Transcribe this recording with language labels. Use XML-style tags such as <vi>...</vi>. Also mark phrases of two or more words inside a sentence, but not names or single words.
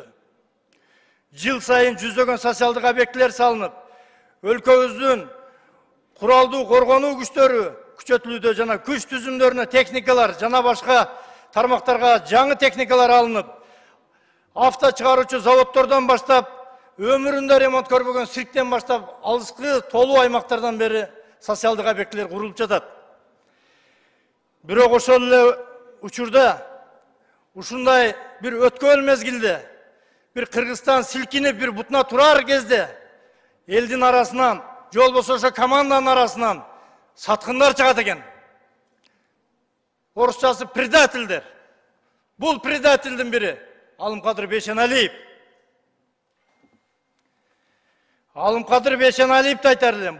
<ky>Жыл сайын жүздөгөн социалдык объектилер салынып, өлкөбүздүн куралдуу коргонуу күчтөрү күчөтүлүүдө жана күч түзүмдөрүнө техникалар жана башка тармактарга жаңы техникалар алынып, авто чыгаруучу заводдордон баштап, өмүрүндө ремонт көрбөгөн сирктен баштап, алыскы толуу аймактардан бери социалдык объектилер курулуп жатат. Бирок ошол эле учурда ушундай бир өткөл мезгилде, бир Кыргызстан силкинип бир бутуна турар кезде элдин арасынан, же болбосо ошо команданын арасынан саткындар чыгат экен. Орусчасы предательдер. Бул предательдин бири Алымкадыр Бейшеналиев. Алымкадыр Бейшеналиевди айтар элем.</ky>